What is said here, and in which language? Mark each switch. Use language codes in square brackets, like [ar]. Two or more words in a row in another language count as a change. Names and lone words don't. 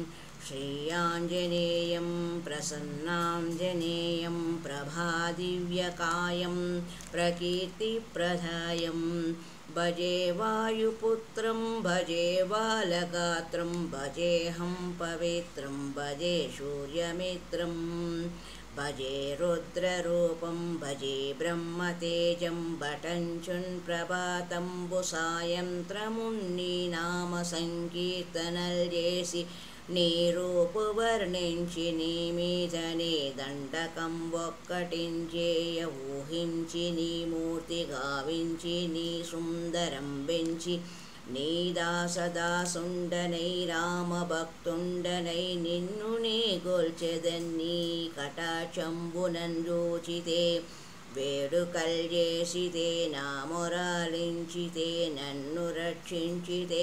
[sa] श्रीयाञ्जनेयं प्रसन्नाञ्जनेयं प्रभादिव्यकायं प्रकीर्तिप्रदायं भजे वायुपुत्रं भजे बालगात्रं भजेऽहं पवित्रं भजे सूर्यमित्रं भजे रुद्ररूपं भजे ब्रह्मतेजं भटञ्चुन् [te] ప్రభాతంబుసాయంత్రమున్ని నామ సంకీర్తనల్ చేసి నీ రూపు వర్ణించి నీ మీదనే దండకం ఒక్కటించేయ ఊహించి నీ మూర్తి గావించి నీ సుందరం పెంచి నీ దాసదాసుండనై రామభక్తుండనై నిన్ను నే గొల్చెదన్నీ కటాక్షంబునన్ చూచితే వేడుకల్ చేసితే నా మొరాలించితే నన్ను రక్షించితే